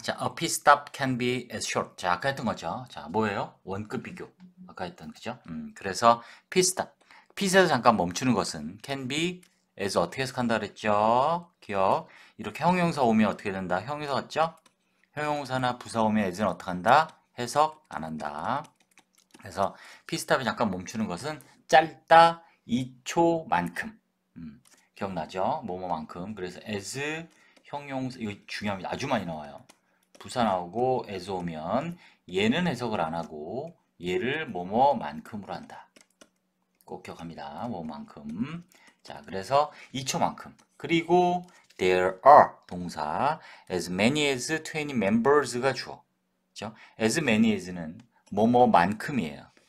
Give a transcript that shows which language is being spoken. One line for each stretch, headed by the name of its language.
English: 자, a pit stop can be as short.
Korean: 자, 아까 했던 거죠. 자, 뭐예요? 원급 비교. 아까 했던 그죠? 그래서 pit stop. pit에서 잠깐 멈추는 것은
English: can be as
Korean: 어떻게 해석한다 그랬죠? 기억. 이렇게 형용사 오면 어떻게 된다? 형용사 같죠? 형용사나 부사 오면 as는 어떻게 한다? 해석 안 한다. 그래서 pit stop이 잠깐 멈추는 것은 짧다 2초만큼. 기억나죠? 뭐뭐만큼. 그래서 as 형용사 이거 중요합니다. 아주 많이 나와요. 부사 나오고 as 오면 얘는 해석을 안 하고 얘를 뭐뭐만큼으로 한다. 꼭 기억합니다. 뭐만큼. 자, 그래서 2초만큼. 그리고
English: there are 동사 as many as 20 members가 주어.
Korean: 그죠? as many as는 뭐뭐만큼이에요.